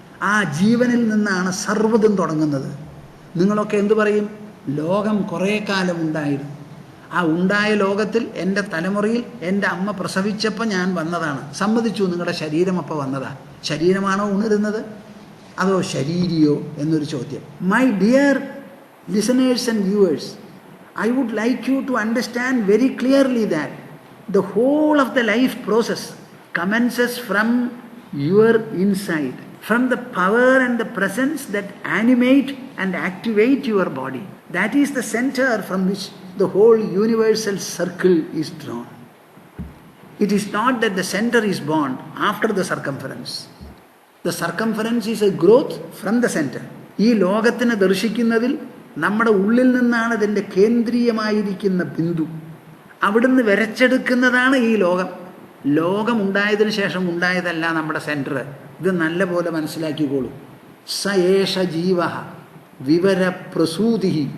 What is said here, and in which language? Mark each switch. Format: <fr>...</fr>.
<ml>ആ ജീവനിൽ നിന്നാണ് സർവ്വതും തുടങ്ങുന്നത്. നിങ്ങളൊക്കെ എന്തു പറയും? ലോകം കുറേ കാലം ഉണ്ടായിരുന്നു. ആ ഉണ്ടായ ലോകത്തിൽ എൻ്റെ തലമുറയിൽ എൻ്റെ അമ്മ പ്രസവിച്ചപ്പോൾ ഞാൻ വന്നതാണ്. സമ്മതിച്ചു, നിങ്ങളുടെ ശരീരം അപ്പോൾ വന്നതാണ്. ശരീരമാണോ ഉണരുന്നത് അതോ ശരീരിയോ എന്നൊരു ചോദ്യം.</ml> <en>My dear listeners and viewers, I would like you to understand very clearly that the whole of the life process commences from your inside, from the power and the presence that animate and activate your body. That is the center from which the whole universal circle is drawn. It is not that the center is born after the circumference. The circumference is a growth from the center.</en> <ml>ഈ ലോകത്തിനെ ദർശിക്കുന്നതിൽ നമ്മുടെ ഉള്ളിൽ നിന്നാണ് അതിൻ്റെ കേന്ദ്രീയമായിരിക്കുന്ന ബിന്ദു. അവിടുന്ന് വരച്ചെടുക്കുന്നതാണ് ഈ ലോകം. ലോകമുണ്ടായതിനു ശേഷം ഉണ്ടായതല്ല നമ്മുടെ സെൻറ്റർ. ഇത് നല്ല പോലെ മനസ്സിലാക്കിക്കോളൂ.</ml> <sa>സയേഷ ജീവ വിവരപ്രസൂതി.</sa>